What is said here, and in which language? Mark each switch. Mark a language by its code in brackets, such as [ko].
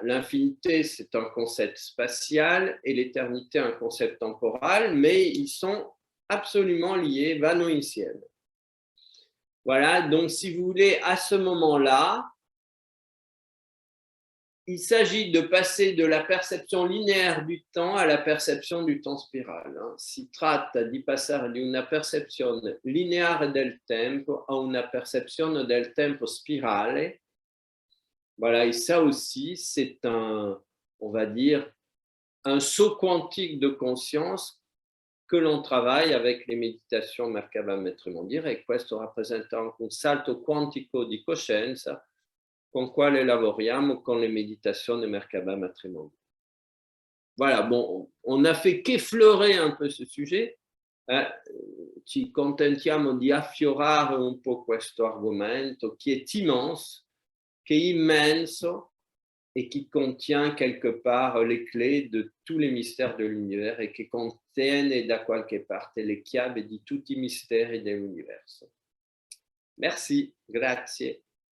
[fr] L'infinité, c'est un concept spatial et l'éternité, un concept temporal, mais ils sont absolument liés, [it] vanno insieme. [fr] Voilà, donc si vous voulez, à ce moment-là, il s'agit de passer de la perception linéaire du temps à la perception du temps spirale. [it] Si tratta di passare di una percezione lineare del tempo a una percezione del tempo spirale. [fr] Voilà, et ça aussi, c'est on va dire, un saut quantique de conscience que l'on travaille avec les méditations Merkaba Maître Mondir, [it] e questo rappresenta un salto quantico di coscienza con quale lavoriamo con [fr] le méditations de Merkaba Maître Mondir. Voilà, bon, on n'a fait qu'effleurer un peu ce sujet. [it] Ci contentiamo di affiorare un po' questo argomento [fr] qui est immense, [it] qui est immenso [fr] et qui contient quelque part les clés de tous les mystères de l'univers [it] et che contiene da qualche parte le chiavi di tutti i misteri dell'universo. [fr] Merci, [it] grazie.